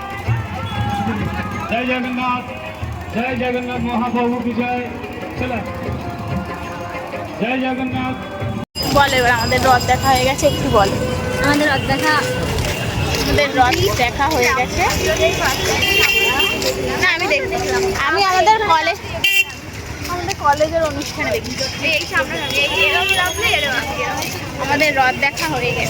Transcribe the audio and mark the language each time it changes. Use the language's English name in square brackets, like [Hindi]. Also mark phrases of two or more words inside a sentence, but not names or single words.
[Hindi] जय जगन्नाथ महाप्रभु की जय। चला जय जगन्नाथ। [Bangla] বল এবার আমাদের রথ দেখা হয়ে গেছে, একটু বল। আমাদের রথ দেখা আমাদের রথ দেখা হয়ে গেছে। না আমি দেখছিলাম, আমি আমাদের কলেজের অনুষ্ঠানে দেখি এই সামনে আমাদের রথ দেখা হয়ে গেছে।